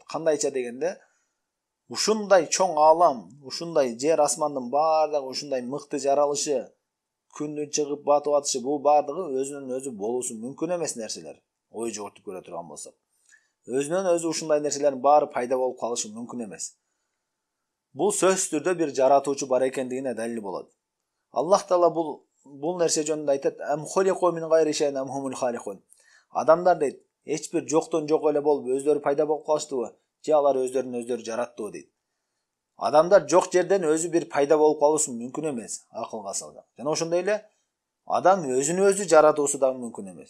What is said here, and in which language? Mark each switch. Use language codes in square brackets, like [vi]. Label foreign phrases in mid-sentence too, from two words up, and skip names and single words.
[ky] Кандайча дегенде, ушундай чоң алам, ушундай жер асмандын баардыгы, ушундай мыкты жаралышы, күндүн чыгып батып атышы, бул баардыгы өзүнөн өзү болуусу мүмкүн эмес нерселер. Ой жүгүртүп көрө турган болсок, өзүнөн өзү ушундай нерселердин баары пайда болуп калышы мүмкүн эмес. Бул сөзсүз түрдө бир жаратуучу бар экендигине далил болот. Аллах Таала бул нерсе жөнүндө айтат: [ar] "أم خلقوا من غير شيء أم هم الخالقون." [ky] Адамдар дейт, эч бир жоктон жок эле болуп өздөрү пайда болуп калыштыбы, же алар өздөрүн өздөрү жараттыбы дейт. Адамдар жок жерден өзү бир пайда болуп калуусу мүмкүн эмес, акылга салсак. Жана ошондой эле адам өзүн өзү жаратуусу да мүмкүн эмес.